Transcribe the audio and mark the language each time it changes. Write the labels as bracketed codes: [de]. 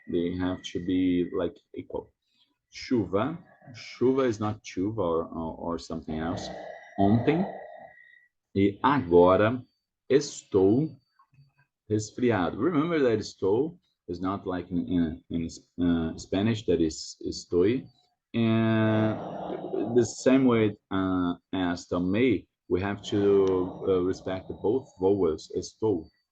[en] They have to be like equal. Chuva, chuva is not chuva or something else. [pt] Ontem e agora estou resfriado. [en] Remember that estou is not like in Spanish that is estoy. And the same way as tomei, we have to respect both vowels. Estou.